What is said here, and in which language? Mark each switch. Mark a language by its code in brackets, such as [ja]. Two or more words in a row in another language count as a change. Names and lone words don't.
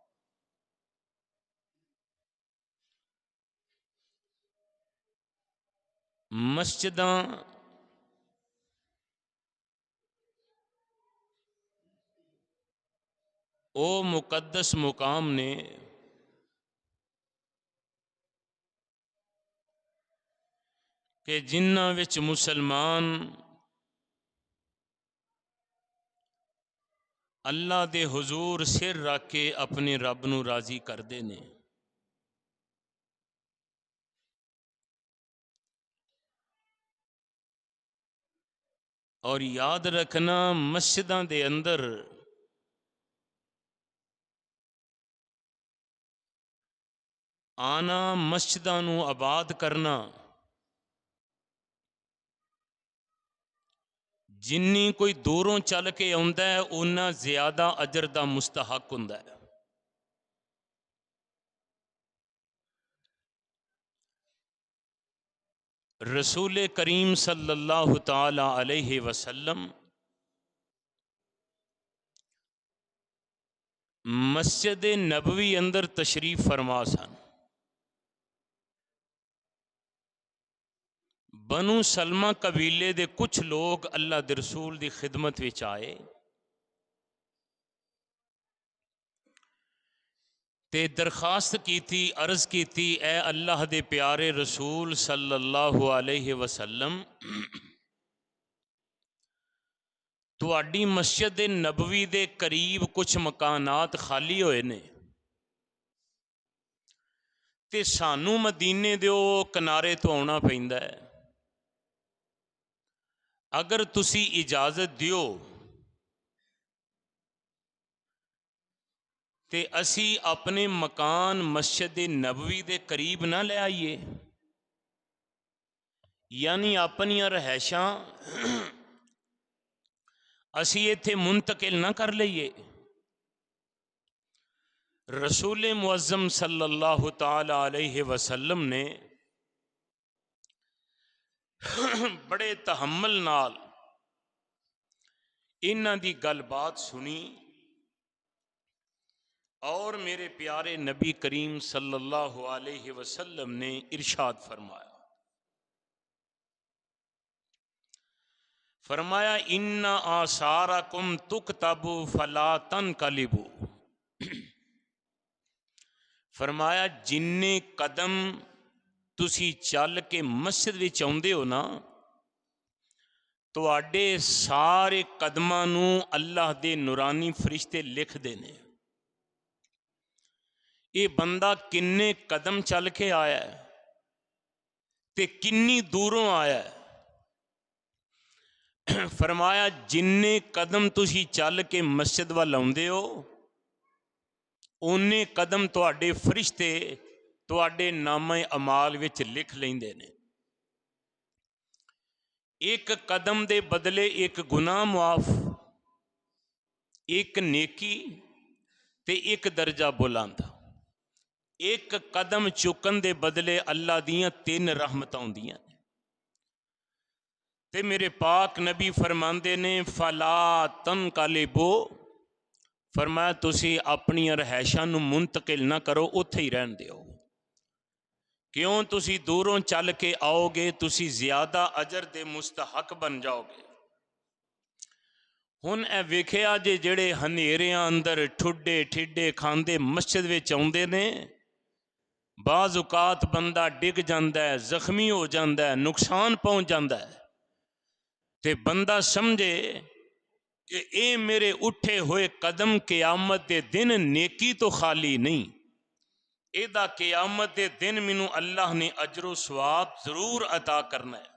[pa] مسجداں او مقدس مقام نے کہ جنہاں وچ مسلمان اللہ دے حضور سر رکھ کے اپنے رب نو راضی کردے نے۔ اور یاد رکھنا مسجداں دے اندر آنا، مسجداں نو آباد کرنا جنی کوئی دوروں چل کے آندا ہے اُنّا زیادہ اجر دا مستحق ہوندا ہے۔ رسول کریم [ar] صلی اللہ تعالی علیہ وسلم [pa] مسجد نبوی اندر تشریف فرما سن۔ بنو سلمہ قبیلے دے کچھ لوگ اللہ دے رسول دی خدمت وچ آئے تے درخواست کیتی، عرض کیتی، اے اللہ دے پیارے رسول [ar] صلی اللہ علیہ وسلم، [pa] تواڈی مسجد نبوی دے قریب کچھ مکانات خالی ہوئے نے تے سانو مدینے دے او کنارے تو آنا پیندا ہے، اگر تسی اجازت دیو تے اسی اپنے مکان مسجد نبوی دے قریب نہ لے آئیے، یعنی اپنی رہائشاں اسی ایتھے منتقل نہ کر لئیے۔ رسول معظم [ar] صلی اللہ تعالی علیہ وسلم [pa] نے بڑے تحمل نال انہاں دی گل بات سنی اور میرے پیارے نبی کریم [ar] صلی اللہ علیہ وسلم [pa] نے ارشاد فرمایا [ar] ان آثارکم تکتب فلا تنقلبوا، [pa] فرمایا جننے قدم تسی چل کے مسجد وچ آندے ہو نا، تواڈے سارے قدماں نو اللہ دے نورانی فرشتے لکھ دینے یہ بندہ کنے قدم چل کے آیا ہے تے کنی دوروں آیا ہے۔ فرمایا جننے قدم تسی چل کے مسجد وال آندے ہو اونے قدم تواڈے فرشتے تواڈے نامہ اعمال وچ لکھ لیندے نے۔ ایک قدم دے بدلے ایک گناہ معاف، ایک نیکی تے ایک درجہ بلند، ایک قدم چکن دے بدلے اللہ دیاں 3 رحمتاں ہوندیاں نے۔ تے میرے پاک نبی فرماندے نے [ar] فلا تنقلبوا، [pa] فرمایا تسی اپنی رہائشاں نو منتقل نہ کرو، اتھے ہی رہن دیو، کیوں تسی دوروں چل کے آؤ گے تسی زیادہ اجر دے مستحق بن جاؤ گے۔ ہن اے ویکھیا جے جڑے ہنیریاں اندر ٹھڈے ٹھڈے کھاندے مسجد وچ آوندے نے، بعض اوقات بندہ ڈگ جاندا ہے، زخمی ہو جاندا ہے، نقصان پہنچ جاندا ہے، تے بندہ سمجھے کہ اے میرے اٹھے ہوئے قدم قیامت دے دن نیکی تو خالی نہیں، ایدہ قیامت دے دن مینوں اللہ نے اجر و ثواب ضرور عطا کرنا ہے۔